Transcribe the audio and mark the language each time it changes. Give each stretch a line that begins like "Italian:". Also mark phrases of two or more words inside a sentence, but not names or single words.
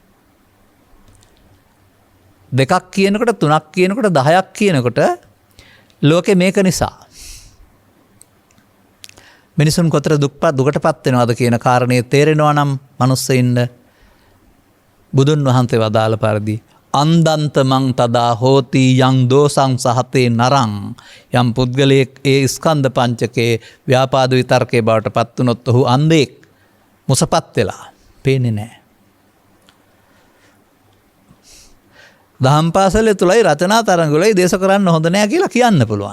Sinhala: දෙකක් කියනකොට තුනක් කියනකොට 10ක් කියනකොට ලෝකේ මේක නිසා මිනිසුන් කොතර දුකටපත් වෙනවද කියන කාරණේ තේරෙනවා නම් මනුස්සයින්ද බුදුන් වහන්සේ වදාළ පරිදි
Pali: අන්දන්ත මං තදා හෝති යං දෝසං සහතේ නරං
Sinhala: යම් පුද්ගලයෙක් ඒ ස්කන්ධ පංචකේ ව්‍යාපාද විතර්කේ බවට පත් වුනොත් ඔහු අන්ධෙක් මුසපත් වෙලා පේන්නේ නැහැ. දහම් පාසලේ තුලයි රචනා තරඟවලයි දේශ කරන්න හොඳ නැහැ කියලා කියන්න පුළුවන්.